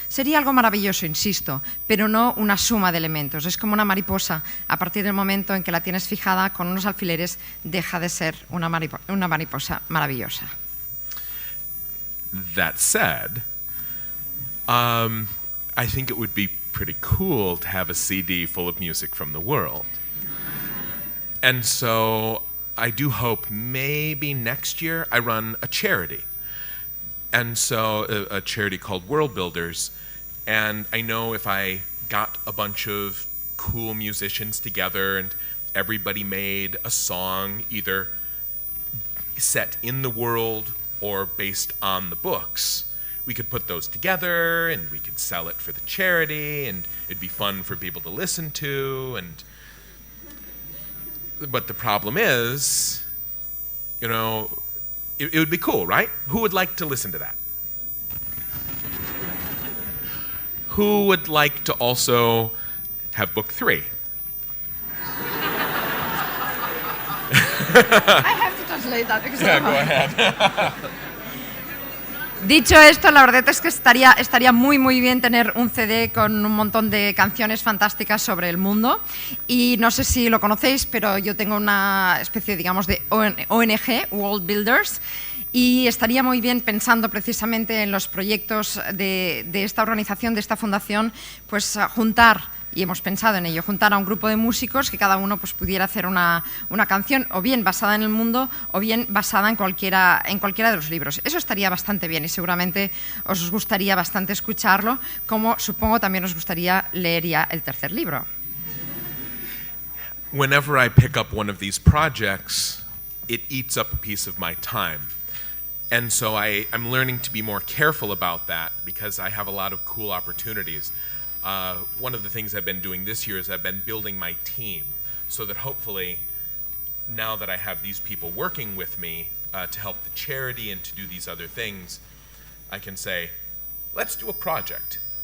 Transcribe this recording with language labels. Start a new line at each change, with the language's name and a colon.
Spanish: Sería algo maravilloso, insisto, pero no una suma de elementos. Es como una mariposa. A partir del momento en que la tienes fijada con unos alfileres, deja de ser una mariposa maravillosa.
English: That said, I think it would be pretty cool to have a CD full of music from the world. And so I do hope maybe next year I run a charity. And so a charity called World Builders. And I know if I got a bunch of cool musicians together and everybody made a song either set in the world or based on the books, we could put those together and we could sell it for the charity and it'd be fun for people to listen to. But the problem is, you know, it would be cool, right? Who would like to listen to that? Who would like to also have book 3? I have to translate that because Yeah, go ahead.
Spanish: Dicho esto, la verdad es que estaría muy bien tener un CD con un montón de canciones fantásticas sobre el mundo. Y no sé si lo conocéis, pero yo tengo una especie, digamos, de ONG, World Builders, y estaría muy bien pensando precisamente en los proyectos de esta organización, de esta fundación, pues juntar, y hemos pensado en ello, juntar a un grupo de músicos que cada uno pues, pudiera hacer una canción o bien basada en el mundo o bien basada en cualquiera de los libros. Eso estaría bastante bien y seguramente os gustaría bastante escucharlo, como supongo también os gustaría leer ya el tercer libro.
English: Whenever I pick up one of these projects, it eats up a piece of my time. And so I'm learning to be more careful about that because I have a lot of cool opportunities. One of the things I've been doing this year is I've been building my team so that hopefully now that I have these people working with me to help the charity and to do these other things, I can say, let's do a project.